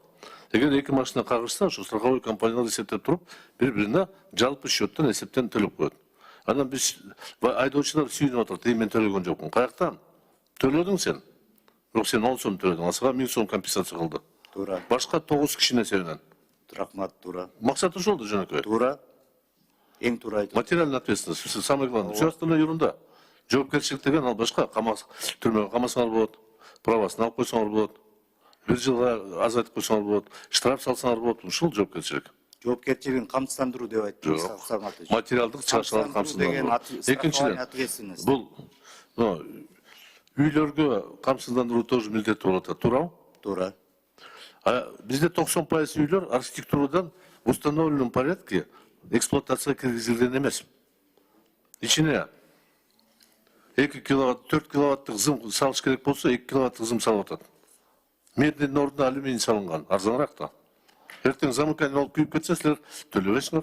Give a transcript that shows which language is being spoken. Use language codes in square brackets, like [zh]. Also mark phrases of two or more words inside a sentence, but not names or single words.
[ky] Эгер эки машина кагышса, ошо страховой компаниялар эсептеп туруп, бири-бирине жалпы счеттен эсептен төлөп коет. Анан биз айдоочулар сүйүнүп атат, мен төлөгөн жокмун. Каяктан? Төлөдүң сен. Бирок сен 10 сом төлөдүң, асыга 1000 сом компенсация кылды. Туура. Башка 9 кишинин эсебинен. Рахмат, туура. Максат ошол да жөнөкөй. Туура. Эң туура айтып. [ru] Материальная ответственность, самое главное. Все остальное ерунда. [ky] Жоопкерчилик деген ал башка, түрмөгө камасаңар болот, правасын алып койсоңор болот, бир жылга азайтып койсоңор болот, штраф салсаңар болот, ушул жоопкерчилик. Жоопкерчилигин камсыздандыруу деп айттыңыз. Материалдык чыгашууларды камсыздандыруу. Экинчиден, бул үйлөргө камсыздандыруу тоже милдеттүү болуп атат, туурабы? Туура. Бизде 90% үйлөр архитектурадан [ru] в установленном порядке [ky] эксплуатацияга киргизилген эмес. Ичине 2 киловатт, 4 киловаттык зым салыш керек болсо, 2 киловаттык зым салып атат. Меддин ордуна алюминий салынган, арзаныраак да. Эртең замыкание болуп күйүп кетсе, силер төлөбөйсүңөр.